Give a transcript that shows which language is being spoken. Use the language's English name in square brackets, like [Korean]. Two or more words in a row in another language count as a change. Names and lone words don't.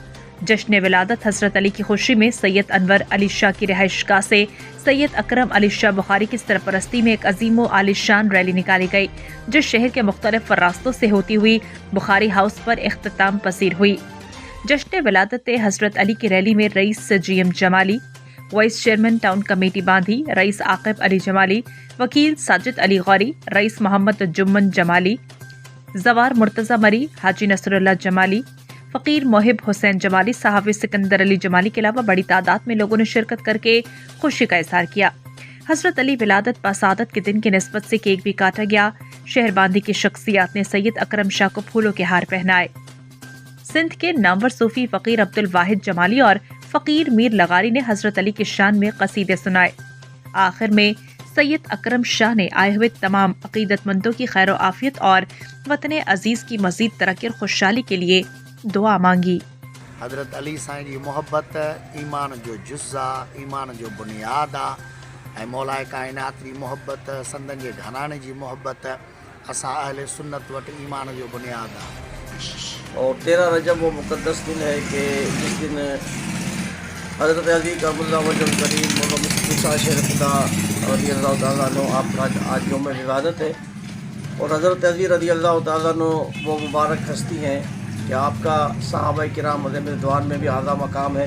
[Urdu] جشن ولادت حضرت علی کی خوشی میں سید انور علی شاہ کی رہائش گاہ سے سید اکرم علی شاہ بخاری کی سرپرستی میں ایک عظیم و عالیشان ریلی نکالی گئی، جو شہر کے مختلف راستوں سے ہوتی ہوئی بخاری ہاؤس پر اختتام پذیر ہوئی. جشن ولادت حضرت علی کی ریلی میں رئیس GM جمالی، وائس چیئرمین ٹاؤن کمیٹی باندھی رئیس عاقب علی جمالی، وکیل ساجد علی غوری، رئیس محمد جمن جمالی، جوار مرتضیٰ مری، حاجی نصراللہ جمالی، فقیر محب حسین جمالی، صحافی سکندر علی جمالی کے علاوہ بڑی تعداد میں لوگوں نے شرکت کرکے خوشی کا اظہار کیا. حضرت علی ولادت باسعادت کے دن کی نسبت سے کیک بھی کاٹا گیا. شہر باندھی کی شخصیات نے سید اکرم شاہ کو پھولوں کے ہار پہنائے. سندھ کے نامور صوفی فقیر عبدالواحد جمالی اور فقیر میر لغاری نے حضرت علی کی شان میں قصیدے سنائے. آخر میں سید اکرم شاہ نے آئے ہوئے تمام عقیدت مندوں کی خیر عافیت اور وطن عزیز کی مزید ترقی اور خوشحالی کے لیے دعا مانگی. [Sindhi] हजरत अली साईं जी मोहब्बत ईमान जो जुज़ा, ईमान जो बुनियाद आहे। मौलाए कायनात जी मोहब्बत, संदन जे घराने जी मोहब्बत असां अहले सुन्नत वटि ईमान जो बुनियाद आहे। [Urdu] اور 13 رجب وہ مقدس دن ہے کہ جس دن حضرت علی کا ملا وجل کریم مسا شیر خدا [Arabic] رضي الله تعالى عنه [Urdu] آپ کا آج یوم ولادت ہے. اور حضرت علی [Arabic] رضي الله تعالى عنه [Urdu] وہ مبارک ہستی ہیں کہ آپ کا صحابہ کرام رضوان میں بھی اعلیٰ مقام ہے.